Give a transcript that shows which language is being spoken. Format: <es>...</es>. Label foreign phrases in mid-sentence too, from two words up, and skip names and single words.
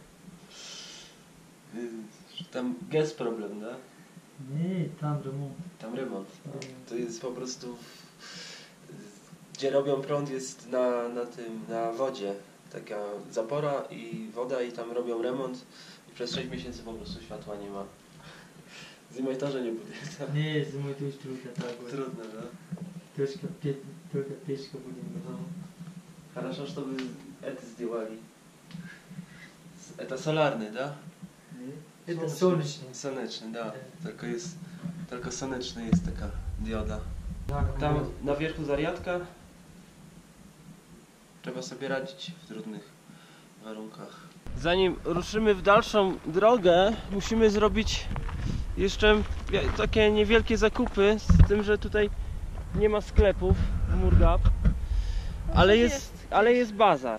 <pl>Tam jest problem, da? Nie, tam remont. Tam remont. To jest po prostu gdzie robią prąd jest na wodzie. Taka zapora i woda i tam robią remont i przez 6 miesięcy po prostu światła nie ma.</pl> <ru>Zimой тоже не будет. Не, зимой то есть трудно, так будет. Трудно, да? Только печка будет готова. Хорошо, чтобы это сделали. Это солярный, да? Это солнечный. Солнечный, да.</ru> <pl>Tylko słoneczny jest taka dioda. Tam na wierzchu zariadka. Trzeba sobie radzić w trudnych warunkach. Zanim ruszymy w dalszą drogę, musimy zrobić jeszcze takie niewielkie zakupy, z tym, że tutaj nie ma sklepów w Murgab, ale jest bazar.</pl>